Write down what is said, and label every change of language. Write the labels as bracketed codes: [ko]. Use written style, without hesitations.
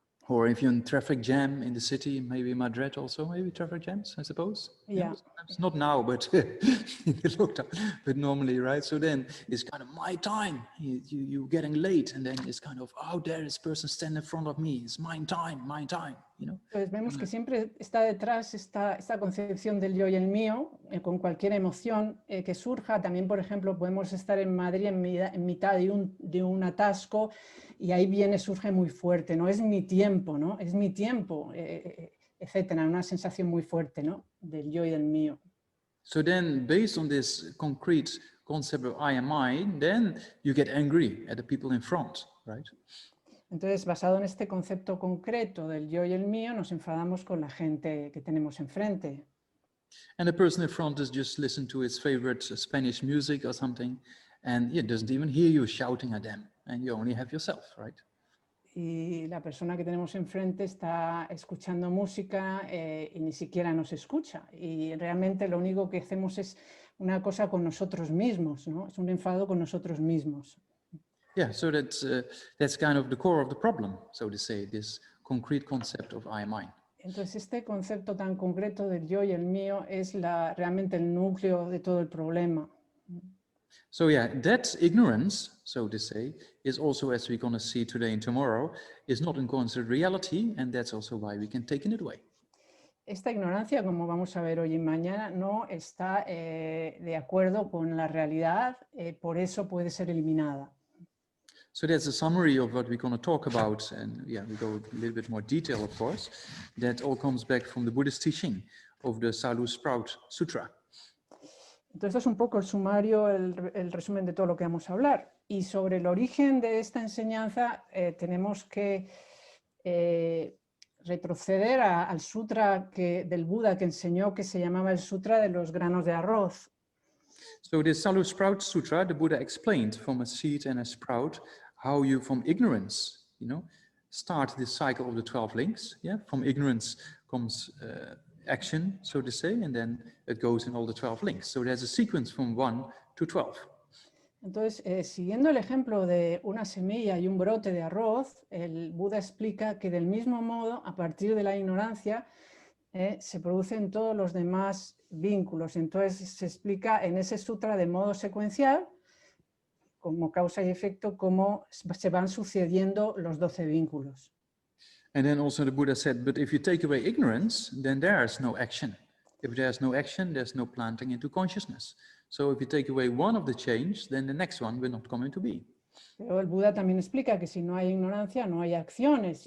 [en] Or if you're in traffic jam in the city, maybe Madrid also, maybe traffic jams, I suppose. Yeah. Sometimes. Not now, but in the lockdown, but normally, right? So then it's kind of my time. You're getting late, and then it's kind of, how dare this person stand in front of me? It's my time, my time. you know. [es] Entonces vemos que siempre está detrás esta concepción del yo y el mío, con cualquier emoción que surja. También, por ejemplo, podemos estar en Madrid en mitad de un atasco y ahí surge muy fuerte, ¿no? Es mi tiempo, ¿no? Es mi tiempo, etcétera. Una sensación muy fuerte, ¿no? Del yo y del mío. [en] So then, based on this concrete concept of I am I, then you get angry at the people in front, right? [es] Entonces, basado en este concepto concreto del yo y el mío, nos enfadamos con la gente que tenemos enfrente. [en] And the person in front is just listening to his favorite Spanish music or something, and he doesn't even hear you shouting at them, and you only have yourself, right? [es] Y la persona que tenemos enfrente está escuchando música y ni siquiera nos escucha. Y realmente lo único que hacemos es una cosa con nosotros mismos, ¿no? Es un enfado con nosotros mismos. [en] Yeah, so that's kind of the core of the problem, so to say, this concrete concept of I am I. [es] Entonces este concepto tan concreto del yo y el mío es realmente el núcleo de todo el problema. [en] So yeah, that ignorance, so to say, is also, as we're going to see today and tomorrow, is not in considered reality, and that's also why we can take it away. [es] Esta ignorancia, como vamos a ver hoy y mañana, no está de acuerdo con la realidad, por eso puede ser eliminada. [en] So that's a summary of what we're going to talk about, and yeah, we go a little bit more detail, of course. That all comes back from the Buddhist teaching of the Salu Sprout Sutra. [es] Entonces, esto es un poco el sumario, el resumen de todo lo que vamos a hablar. Y sobre el origen de esta enseñanza tenemos que retroceder al sutra del Buda que enseñó, que se llamaba el Sutra de los granos de arroz. [en] So this Salu Sprout Sutra, the Buddha explained from a seed and a sprout how you, from ignorance, start this cycle of the 12 links. Yeah, from ignorance comes action, so to say, and then it goes in all the 12 links. So there's a sequence from 1 to 12. [es] Entonces, siguiendo el ejemplo de una semilla y un brote de arroz, el Buda explica que del mismo modo, a partir de la ignorancia, se producen todos los demás vínculos. Entonces se explica en ese sutra de modo secuencial, como causa y efecto, cómo se van sucediendo los 12 vínculos. [en] And then also the Buddha said, but if you take away ignorance, then there's no action. If there's no action, there's no planting into consciousness. So if you take away one of the change, then the next one will not come into being. [es] Pero el Buda también explica que si no hay ignorancia, no hay acciones.